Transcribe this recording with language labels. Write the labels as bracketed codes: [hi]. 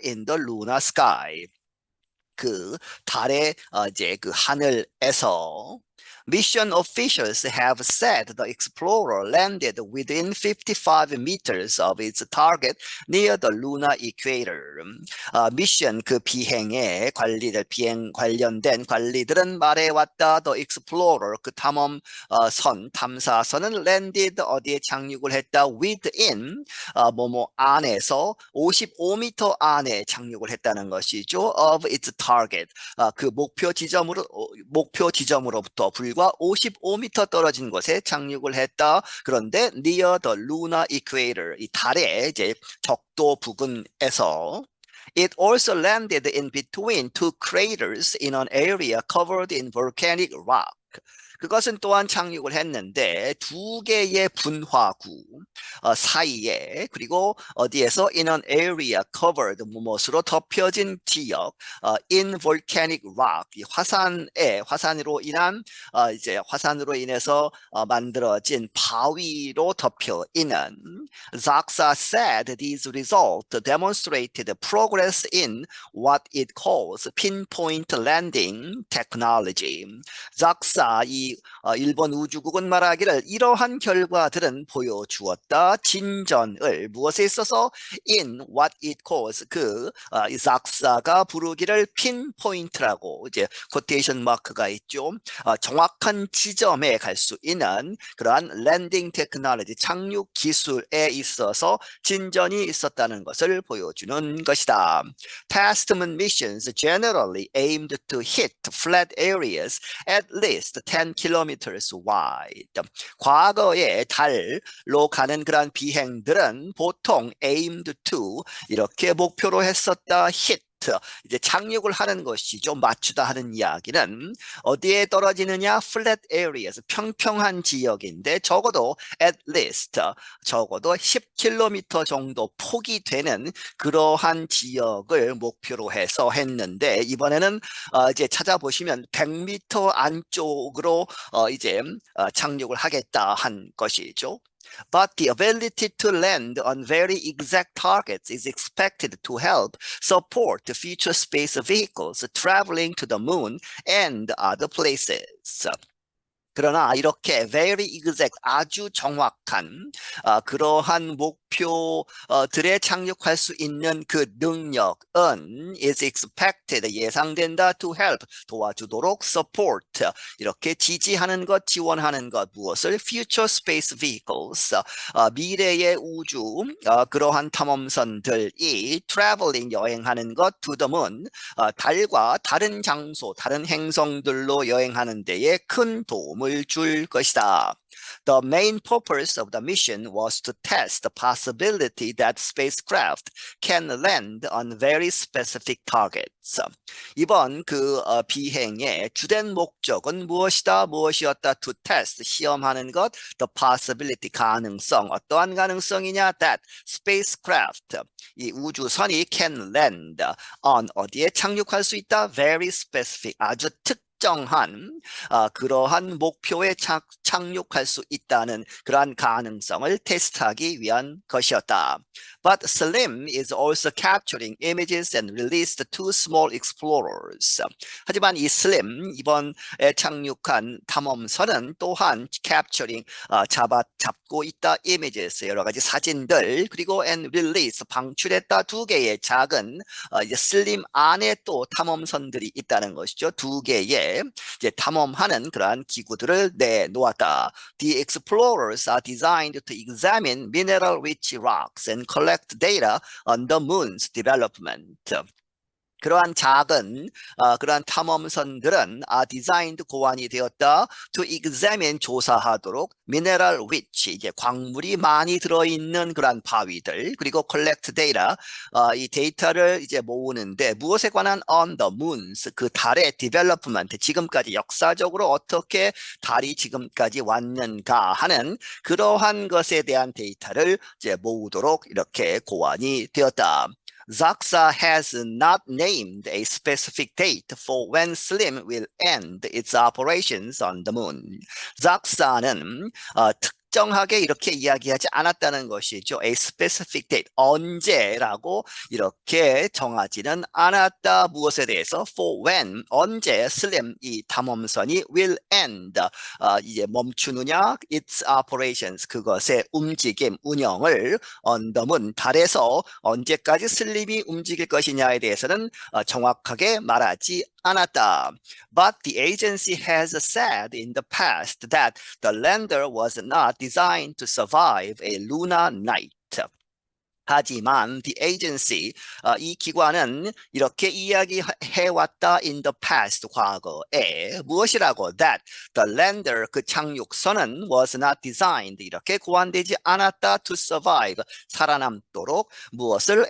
[en] in the lunar sky, [ko] 그 달의 이제 그 하늘에서. [en] Mission officials have said the explorer landed within 55 meters of its target near the lunar equator. [ko] 미션 그 비행 관련된 관리들은 말해왔다. [en] The explorer [ko] 그 탐험선 탐사선은 [en] landed [ko] 어디에 착륙을 했다. [en] within [ko] 뭐뭐 안에서 55m 안에 착륙을 했다는 것이죠. [en] of its target [ko] 그 목표 지점으로부터 불과 55m 떨어진 곳에 착륙을 했다. 그런데 [en] near the lunar equator [ko] 이 달의 이제 적도 부근에서 [en] It also landed in between two craters in an area covered in volcanic rock. [ko] 그것은 또한 착륙을 했는데 두 개의 분화구 사이에 그리고 어디에서 [en] in an area covered [ko] 무엇으로 덮여진 지역 [en] in volcanic rock [ko] 이 화산으로 인한 이제 화산으로 인해서 만들어진 바위로 덮여 있는 [en] Zaksa said these results demonstrated progress in what it calls pinpoint landing technology. [ko] Zaksa 이 일본 우주국은 말하기를 이러한 결과들은 보여주었다. 진전을 무엇에 있어서 [en] in what it calls [ko] zak사가 부르기를 pinpoint라고 이제 코테이션 마크가 있죠. 정확한 지점에 갈 수 있는 그러한 랜딩 테크놀로지 착륙 기술에 있어서 진전이 있었다는 것을 보여주는 것이다. [en] Past moon missions generally aimed to hit flat areas at least 10 kilometers wide. [ko] 과거에 달로 가는 그런 비행들은 보통 [en] aimed to [ko] 이렇게 목표로 했었다. [en] hit [ko] 이제 착륙을 하는 것이죠. 맞추다 하는 이야기는 어디에 떨어지느냐? [en] flat areas [ko] 평평한 지역인데 적어도 [en] at least [ko] 적어도 10km 정도 폭이 되는 그러한 지역을 목표로 해서 했는데 이번에는 이제 찾아보시면 100m 안쪽으로 이제 착륙을 하겠다 한 것이죠. [en] But the ability to land on very exact targets is expected to help support the future space vehicles traveling to the moon and other places. [ko] 그러나 이렇게 [en] very exact [ko] 아주 정확한 그러한 목표들에 착륙할 수 있는 그 능력은 [en] is expected [ko] 예상된다 [en] to help [ko] 도와주도록 [en] support [ko] 이렇게 지지하는 것 지원하는 것 무엇을 [en] future space vehicles [ko] 미래의 우주 그러한 탐험선들이 [en] traveling [ko] 여행하는 것 [en] to the moon [ko] 달과 다른 장소 다른 행성들로 여행하는 데에 큰 도움을 줄 것이다. [en] The main purpose of the mission was to test the possibility that spacecraft can land on very specific targets. [ko] 이번 그 비행의 주된 목적은 무엇이었다? [en] To test, [ko] 시험하는 것, [en] the possibility, [ko] 가능성. 어떠한 가능성이냐? [en] That spacecraft, [ko] 이 우주선이 [en] can land on, [ko] 어디에 착륙할 수 있다? [en] Very specific, [ko] 아주 특정한 그러한 목표에 착륙할 수 있다는 그러한 가능성을 테스트하기 위한 것이었다. [en] But SLIM is also capturing images and released two small explorers. [ko] 하지만 이 SLIM 이번에 착륙한 탐험선은 또한 [en] capturing [ko] 잡고 있다 [en] images [ko] 여러 가지 사진들 그리고 [en] and release [ko] 방출했다 두 개의 작은 이제 SLIM 안에 또 탐험선들이 있다는 것이죠. 두 개의 이제 탐험하는 그러한 기구들을 내놓았다. [en] The explorers are designed to examine mineral-rich rocks and collect data on the moon's development. [ko] 그러한 작은 그러한 탐험선들은 [en] designed [ko] 고안이 되었다 [en] to examine [ko] 조사하도록 [en] mineral rich [ko] 이제 광물이 많이 들어있는 그러한 바위들 그리고 [en] collect data [ko] 이 데이터를 이제 모으는데 무엇에 관한 [en] on the moons [ko] 그 달의 [en] development [ko] 지금까지 역사적으로 어떻게 달이 지금까지 왔는가 하는 그러한 것에 대한 데이터를 이제 모으도록 이렇게 고안이 되었다. [en] Zaksa has not named a specific date for when SLIM will end its operations on the moon. Zaksa는 [ko] 특정하게 이렇게 이야기하지 않았다는 것이죠. [en] A specific date, [ko] 언제라고 이렇게 정하지는 않았다. 무엇에 대해서? [en] For when, [ko] 언제 슬램 이 탐험선이 [en] will end, [ko] 이제 멈추느냐? [en] Its operations, [ko] 그것의 움직임, 운영을 [en] on the moon, [ko] 달에서 언제까지 슬림이 움직일 것이냐에 대해서는 정확하게 말하지 않았다. [en] But the agency has said in the past that the lander was not designed to survive a lunar night. [ko] 하지만 [en] the agency, [ko] 이 기관은 이렇게 이야기해왔다 [en] in the past, [ko] 과거에 무엇이라고? [en] That the lander, [ko] 그 착륙선은 [en] was not designed, [ko] 이렇게 고안되지 않았다 [en] to survive, [ko] 살아남도록 무엇을?